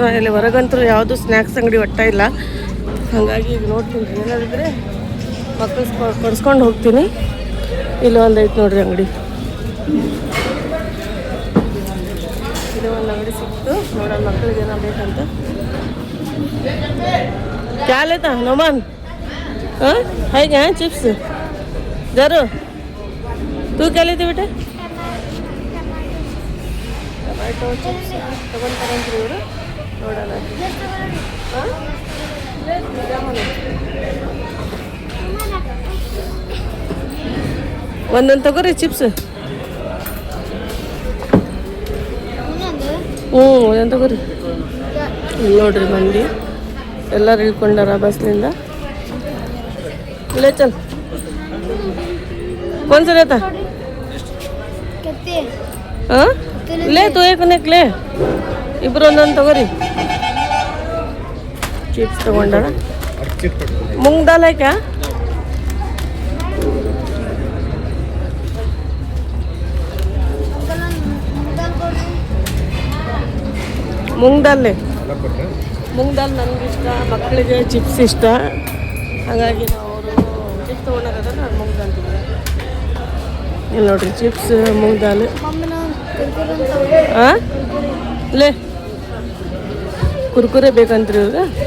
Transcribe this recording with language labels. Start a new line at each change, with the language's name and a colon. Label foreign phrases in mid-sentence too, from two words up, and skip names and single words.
Kannada: ಇಲ್ಲಿ ಹೊರಗಂತೂ ಯಾವುದು ಸ್ನ್ಯಾಕ್ಸ್ ಅಂಗಡಿ ಒಟ್ಟ ಇಲ್ಲ, ಹಾಗಾಗಿ ಈಗ ನೋಡ್ತೀನಿ ರೀ ಏನಾದಿದ್ರೆ ಮಕ್ಕಳು ಕೊಡ್ಸ್ಕೊಂಡು ಹೋಗ್ತೀನಿ. ಇಲ್ಲಿ ಒಂದು ಐತೆ ನೋಡ್ರಿ ಅಂಗಡಿ, ಇದು ಒಂದು ಅಂಗಡಿ ಸಿಕ್ತು ನೋಡೋಣ ಮಕ್ಕಳಿಗೆ ಏನೋ ಬೇಕಂತ.
Hindi: क्या लेता नोमान? हाँ है क्या चिप्स जरूर. तू क्या लेती बेटे?
Kannada: ಟೊಮೆಟೊ ಚಿಪ್ಸ್ ತಗೊಂತಾರಂತ್ರಿ ಇವರು, ನೋಡೋಣ. ಹಾಂ ಒಂದೊಂದು ತಗೋರಿ ಚಿಪ್ಸ್. ಒಂದೊಂದು ತಗೋರಿ. ಇಲ್ಲಿ ನೋಡ್ರಿ ಮಂದಿ ಎಲ್ಲರೂ ಇಳ್ಕೊಂಡಾರ ಬಸ್ನಿಂದ.
Hindi: ले चल. कौन सा रहता? हाँ ले तो एक ले,
Kannada: ಇಬ್ರು ಒಂದೊಂದು ತಗೋರಿ. ಚಿಪ್ಸ್ ತಗೊಂಡಾರ.
Hindi: मूंग दाल है क्या?
Kannada: मूंग दाल ಮೂಂಗ್ ದಾಲ್ ನನಗಿಷ್ಟ, ಮಕ್ಕಳಿಗೆ ಚಿಪ್ಸ್ ಇಷ್ಟ, ಹಾಗಾಗಿ ನಾವು ಅವರು ಚಿಪ್ಸ್ ತೊಗೊಂಡಾಗ ನಾನು ಮೂಂಗ್ ದಾಲ್ ತಿಂದೆ. ಇಲ್ಲಿ ನೋಡ್ರಿ ಚಿಪ್ಸ್ ಮೂಂಗ್ ದಾಲ್. ಹಾಂ ಲೇ ಕುರ್ಕುರೆ ಬೇಕಂತ್ರಿ ಇವಾಗ.